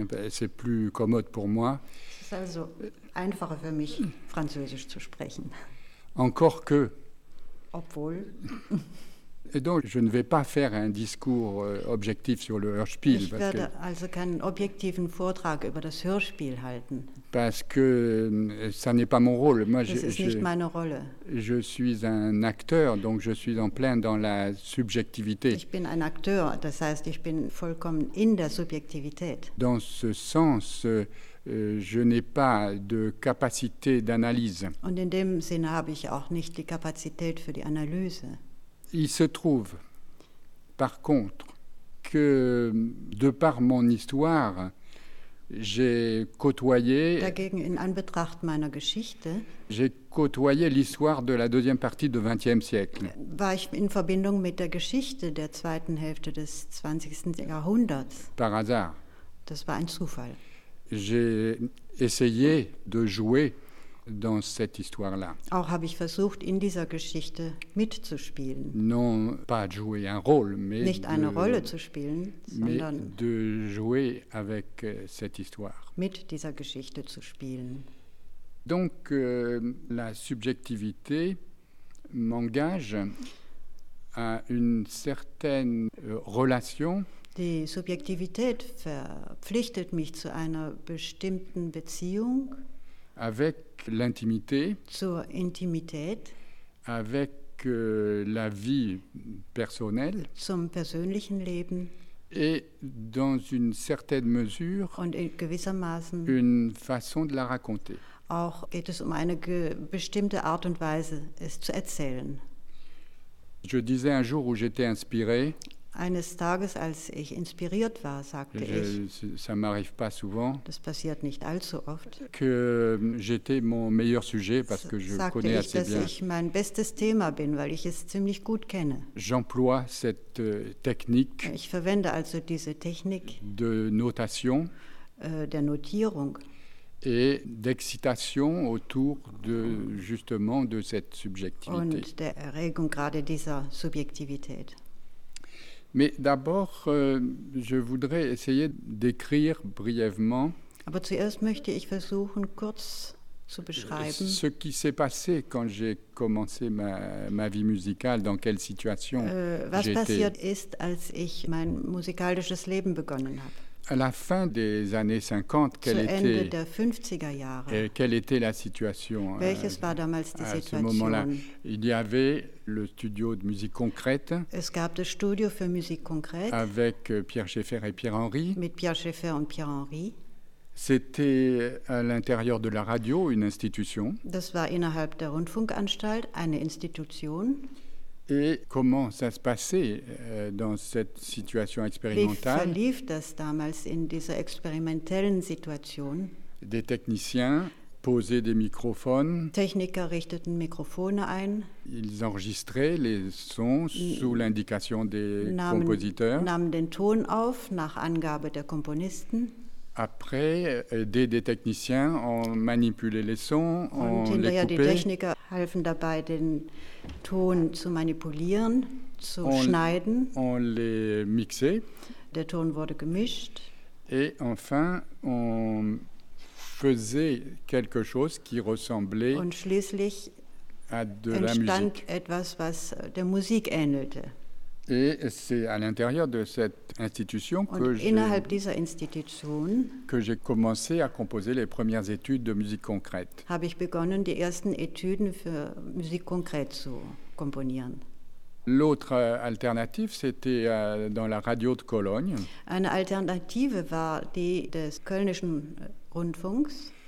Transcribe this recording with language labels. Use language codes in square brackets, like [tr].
[fr] C'est plus commode pour moi. [de] Es ist also einfacher für mich, Französisch zu sprechen. [fr] Encore que. [de] Obwohl. [fr] Et donc, je ne vais pas faire un discours objectif sur le Hörspiel. [de] Ich werde also keinen objektiven Vortrag über das Hörspiel halten. [fr] Parce que ça n'est pas mon rôle. [de] Moi, nicht meine Rolle. [fr] Je suis un acteur, donc je suis en plein dans la subjectivité. [de] Ich bin ein Akteur, das heißt, ich bin vollkommen in der Subjektivität. [fr] Dans ce sens, je n'ai pas de capacité d'analyse. [de] Und in dem Sinne habe ich auch nicht die Kapazität für die Analyse. [fr] Il se trouve, par contre, que de par mon histoire, j'ai côtoyé. [de] Dagegen in Anbetracht meiner Geschichte. [fr] J'ai côtoyé l'histoire de la deuxième partie du XXe siècle. [de] War ich in Verbindung mit der Geschichte der zweiten Hälfte des 20. Jahrhunderts. [fr] Par hasard. [de] Das war ein Zufall. [fr] J'ai essayé de jouer dans cette histoire-là. [de] Auch habe ich versucht, in dieser Geschichte mitzuspielen. [fr] Non, pas jouer un rôle, mais [de] nicht eine Rolle zu spielen, sondern [fr] de jouer avec cette histoire. [de] Mit dieser Geschichte zu spielen. [fr] Donc, la subjectivité m'engage à une certaine relation. [de] Die Subjektivität verpflichtet mich zu einer bestimmten Beziehung. [fr] Avec l'intimité, [de] zur Intimität, [fr] avec la vie personnelle, [de] zum persönlichen Leben, [fr] et dans une certaine mesure, [de] und in gewissermaßen, [fr] une façon de la raconter. [de] Auch geht es um eine bestimmte Art und Weise, es zu erzählen. [fr] Je disais un jour où j'étais inspiré. [de] Eines Tages, als ich inspiriert war, sagte [fr] ça m'arrive pas souvent. [de] Das passiert nicht allzu oft. [fr] Que j'étais mon meilleur sujet parce que je connais assez bien. [de] Sagte ich, dass ich mein bestes Thema bin, weil ich es ziemlich gut kenne. [fr] J'emploie cette technique. [de] Ich verwende also diese Technik. [fr] De notation. [de] Der Notierung. [fr] Et d'excitation autour de justement de cette subjektivität. [de] Und der Erregung gerade dieser Subjektivität. [fr] Mais d'abord, je voudrais essayer d'écrire brièvement. [de] Aber zuerst möchte ich versuchen, kurz zu beschreiben. [fr] Ce qui s'est passé quand j'ai commencé ma vie musicale, dans quelle situation j'étais. [de] Was passiert ist, als ich mein musikalisches Leben begonnen habe. [fr] À la fin des années 50, quelle [de] zu [fr] était. [de] Ende der 50er Jahre. [fr] Et quelle était la situation. [de] Welches war damals die [fr] à [de] Situation. [fr] Ce moment-là. Il y avait le studio de musique concrète. [de] Es gab das Studio für Musik konkret. [fr] Avec Pierre Schaeffer et Pierre Henry. [de] Mit Pierre Schaeffer und Pierre Henry. [fr] C'était à l'intérieur de la radio, une institution. [de] Das war innerhalb der Rundfunkanstalt, eine Institution. [fr] Et comment ça se passait dans cette situation expérimentale? [de] Wie verlief das damals in dieser experimentellen Situation? [fr] Des techniciens posaient des microphones. [de] Techniker richteten Mikrofone ein. [fr] Ils enregistraient les sons sous l'indication des compositeurs. [de] Nahmen den Ton auf nach Angabe der Komponisten. [fr] Après, des techniciens ont manipulé les sons, ont les coupé. [de] Und hinterher die Techniker halfen dabei, den Ton zu manipulieren, zu schneiden. [fr] On les mixait. [de] Der Ton wurde gemischt. [fr] Et enfin, on faisait quelque chose qui ressemblait [de] und schließlich [fr] à de la musique. [de] Entstand etwas, was der Musik ähnelte. [fr] Et c'est à l'intérieur de cette institution que j'ai commencé à composer les premières études de musique concrète. [de] Habe ich begonnen, die ersten Etüden für Musik konkret zu komponieren. [fr] L'autre alternative, c'était dans la radio de Cologne. [de] Eine Alternative war die des Kölnischen Rundfunks.